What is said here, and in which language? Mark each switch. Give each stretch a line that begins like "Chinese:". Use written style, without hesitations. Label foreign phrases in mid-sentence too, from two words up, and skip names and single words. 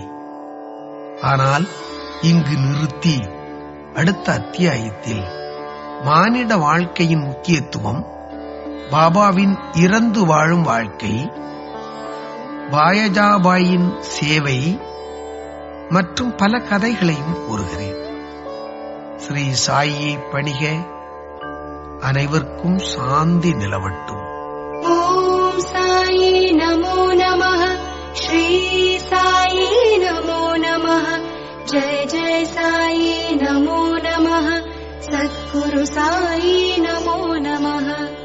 Tamil: ஆனால் இங்கு நிறுத்தி அடுத்த அத்தியாயத்தில் மானிட வாழ்க்கையின் முக்கியத்துவம், பாபாவின் இறந்து வாழும் வாழ்க்கை, பாயஜாபாயின் சேவை மற்றும் பல கதைகளையும் கூறுகிறேன். ஸ்ரீ சாயியை பணிக. அனைவருக்கும் சாந்தி நிலவட்டும்.
Sanskrit: ॐ साई नमो नमः. श्री साई नमो नमः. जय जय साई नमो नमः. सद्गुरु साई नमो नमः.